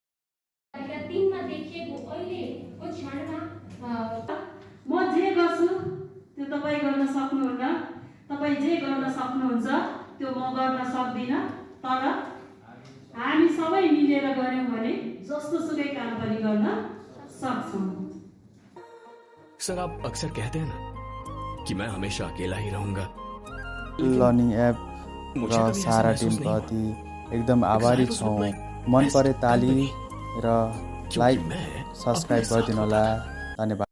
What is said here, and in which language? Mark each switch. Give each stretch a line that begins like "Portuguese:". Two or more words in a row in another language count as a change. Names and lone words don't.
Nepali: म जे गर्छु त्यो तपाईँ गर्न सक्नुहुन्न, तपाईँ जे गर्न सक्नुहुन्छ त्यो म गर्न सक्दिनँ। तर हामी सबै मिलेर गऱ्यौँ भने जस्तो सुकै काम पनि गर्न सक्छौँ।
Hindi: सर आप अक्सर कहते हैं ना कि मैं हमेशा अकेला ही रहूंगा।
Nepali: लर्निङ एप र सारा टिमको अति एकदम आभारी छौँ। मन परे ताली र
English: like subscribe
Nepali: गरिदिनु होला। धन्यवाद।